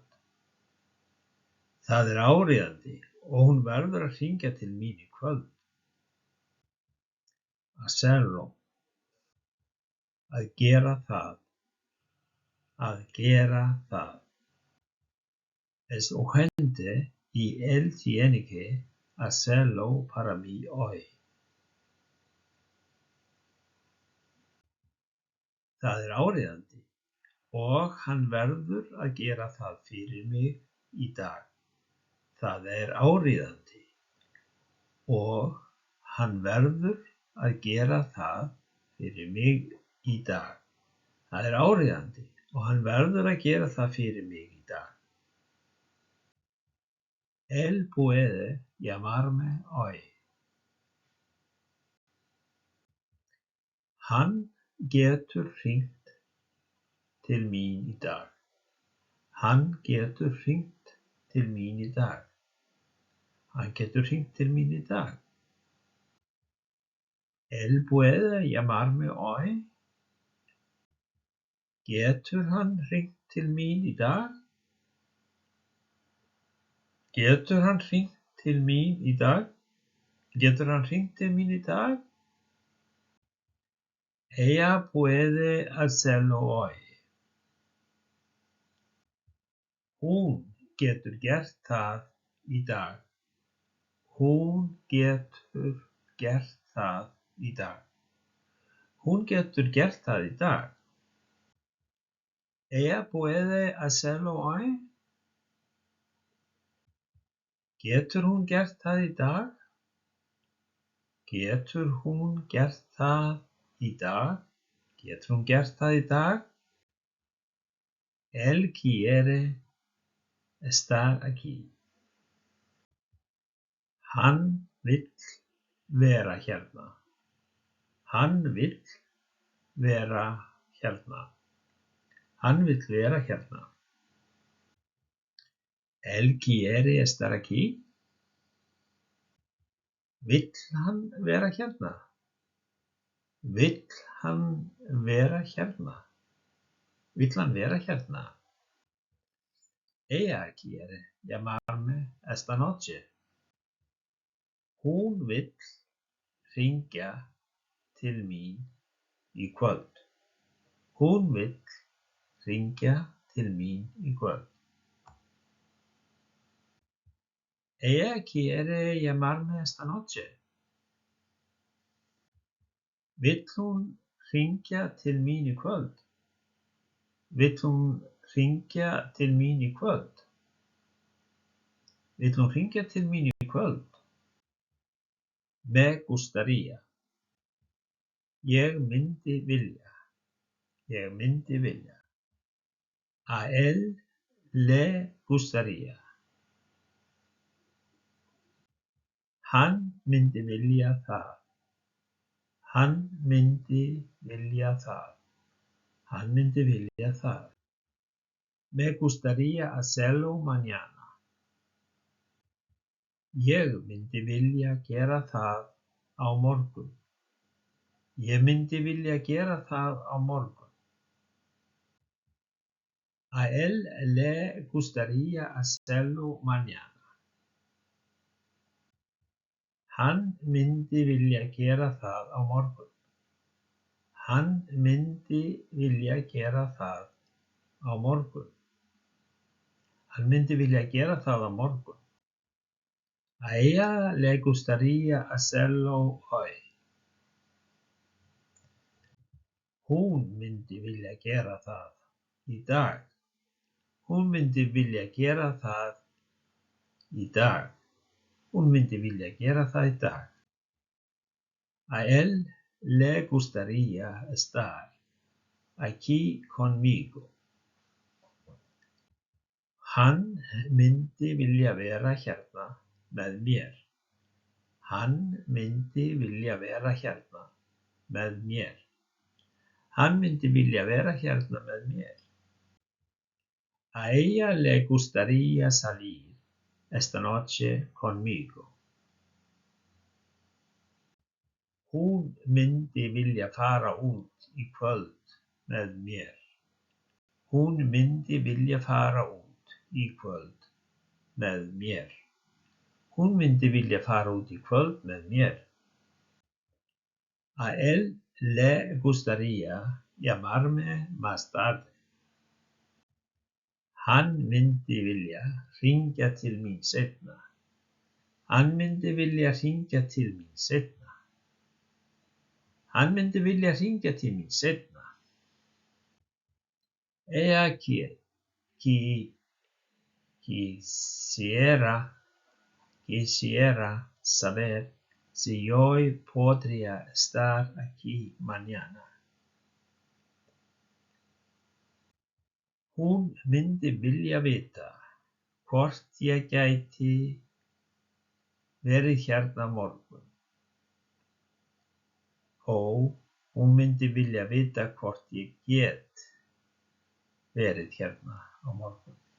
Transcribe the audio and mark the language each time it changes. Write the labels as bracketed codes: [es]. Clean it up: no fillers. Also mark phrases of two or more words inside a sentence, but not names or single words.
[is] Það er áríðandi og hún verður að hringja til mín í kvöld. Hacerlo. Að gera það. Að gera það. [es] Es urgente y él tiene que hacerlo para mí hoy. [is] Það er áríðandi og hann verður að gera það fyrir mig í dag. Það er áríðandi og hann verður að gera það fyrir mig í dag. Það er áríðandi og hann verður að gera það fyrir mig í dag. [es] Él puede llamarme hoy. [is] Hann getur hringt til mín í dag. Hann getur hringt til mín í dag. Hann getur hringt til mín í dag. [es] Él puede llamarme hoy. [is] Getur hann hringt til mín í dag? Getur hann hringt til mín í dag? Getur hann hringt til mín í dag? [es] Ella puede hacerlo hoy. [is] Hún getur gert það í dag. Hún getur gert það í dag. Hún getur gert það í dag. [es] Ella puede hacerlo hoy. [is] Getur hún gert það í dag? Getur hún gert það í dag? Getur hún gert það í dag? [es] Él quiere estar aquí. [is] Hann vill vera hérna. Hann vill vera hérna. Hann vill vera hérna. [es] Él quiere estar aquí. [is] Vill hann vera hérna? Vill hann vera hérna? Vill hann vera hérna? [es] Ella quiere llamarme esta noche. [is] Hún vill hringja til mín í kvöld. Hún vill hringja til mín í kvöld. [es] Ella quiere llamarme esta noche. [is] Vill hún hringja til mín í kvöld? Vill hún hringja til mín í kvöld? Vill hún hringja til mín í kvöld? [es] Me gustaría. [is] Ég myndi vilja. Ég myndi vilja. [es] A él le gustaría. [is] Hann myndi vilja það. Hann myndi vilja það. Hann myndi vilja það. [es] Me gustaría hacerlo mañana. [is] Ég myndi vilja gera það á morgun. Ég myndi vilja gera það á morgun. [es] A él le gustaría hacerlo mañana. [is] Hann myndi vilja gera það á morgun. Hann myndi vilja gera það á morgun. Hann myndi vilja gera það á morgun. [es] A ella le gustaría hacerlo hoy. [is] Hún myndi vilja gera það í dag. Hún myndi vilja gera það í dag. Hún myndi vilja gera það í dag. [es] A él le gustaría estar aquí conmigo. [is] Hann myndi vilja vera hérna með mér. Hann myndi vilja vera hérna með mér. Hann myndi vilja vera hérna með mér. [es] A ella le gustaría salir esta noche conmigo. [is] Hún myndi vilja fara út í kvöld með mér. Hún myndi vilja fara út í kvöld með mér. Hún myndi vilja fara út í kvöld með mér. [es] A él le gustaría llamarme más tarde. [is] Hann myndi vilja hringja til mín seinna. Hann myndi vilja hringja til mín seinna. Hann myndi vilja hringja til mín seinna. [es] Ella quisiera saber si yo podría estar aquí mañana. [is] Hún myndi vilja vita hvort ég gæti verið hérna á morgun. Hún myndi vilja vita hvort ég get verið hérna á morgun.